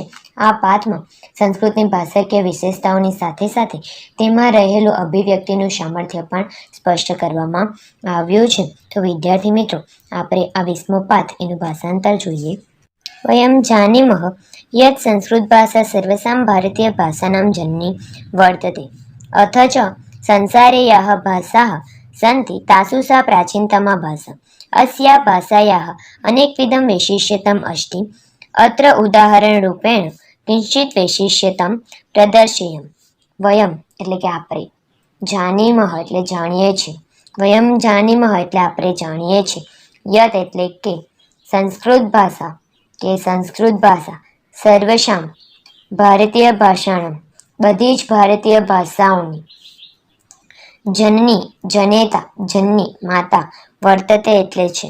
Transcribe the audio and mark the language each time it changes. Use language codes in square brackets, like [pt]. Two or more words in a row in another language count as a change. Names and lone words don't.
[gu] આ પાઠમાં સંસ્કૃતની ભાષાકીય વિશેષતાઓની સાથે સાથે તેમાં રહેલું અભિવ્યક્તિનું સામર્થ્ય પણ સ્પષ્ટ કરવામાં આવ્યું છે. તો વિદ્યાર્થી મિત્રો, આપણે આ 20મો પાઠ એનું ભાષાંતર જોઈએ. [sa] वयम जानीमः यत् संस्कृत भाषा सर्वसां भारतीय भाषानां जननी वर्तते, अथ च संसारे याः भाषाः સन्ति तासु सा प्राचीनतमा भाषा. अस्याः भाषायाः अनेकविधं वैशिष्ट्यम् अस्ति. अत्र उदाहरणरूपेण किञ्चित् वैशिष्ट्यं प्रदर्शयम्. [gu] વયમ એટલે કે આપણે, જાનીમઃ એટલે જાણીએ છીએ, [sa] वयम जानीमः [gu] એટલે આપણે જાણીએ છીએ, યત એટલે કે સંસ્કૃત ભાષા સર્વશામ ભારતીય ભાષાના બધી જ ભારતીય ભાષાઓની જનની માતા વર્તતે એટલે છે.